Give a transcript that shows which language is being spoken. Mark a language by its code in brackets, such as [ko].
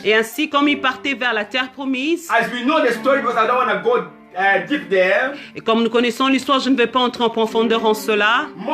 [fr] Et ainsi, comme il partait vers la terre promise, [en] as we know the story, because I don't want to go deep there. [fr] et comme nous connaissons l'histoire, je ne vais pas entrer en profondeur en cela.